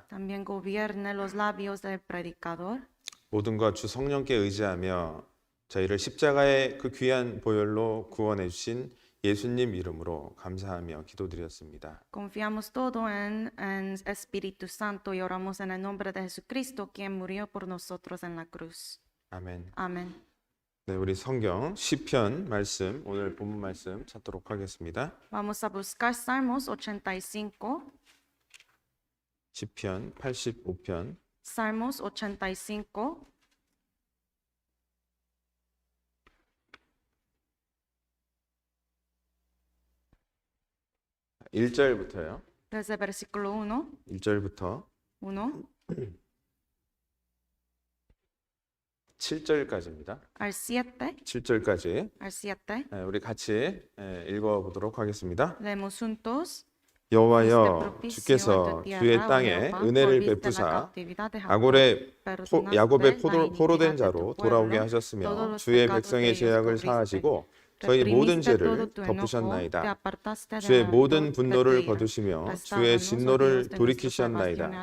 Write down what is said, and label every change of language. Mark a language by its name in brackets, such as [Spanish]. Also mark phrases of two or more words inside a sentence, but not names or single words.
[Spanish] También gobierne los labios del predicador. [Korean] 모든 것 주 성령께 의지하며 저희를 십자가의 그 귀한 보혈로 구원해 주신 예수님 이름으로 감사하며 기도드렸습니다. [Spanish] Confiamos todo en Espíritu Santo y oramos en el nombre de Jesucristo, quien murió por nosotros en la cruz. [Korean] 아멘. [Spanish] Amén. [Korean] 네, 우리 성경 시편 말씀 오늘 본문 말씀 찾도록 하겠습니다. [Spanish] Vamos a buscar Salmos 85. [Korean] 시편 85편 [Spanish] Salmos 85. [Korean] 1절부터요. [Spanish] Desde versículo 1, [Korean] 1절부터 1 7절까지입니다. [Spanish] al 7, [Korean] 7절까지 [Spanish] al 7. [Korean] 우리 같이 읽어보도록 하겠습니다. [Spanish] Leemos juntos. [Korean] 여호와여, 주께서 주의 땅에 은혜를 베푸사 야곱의 포로된 자로 돌아오게 하셨으며 주의 백성의 죄악을 사하시고 저희 모든 죄를 덮으셨나이다. 주의 모든 분노를 거두시며 주의 진노를 돌이키셨나이다.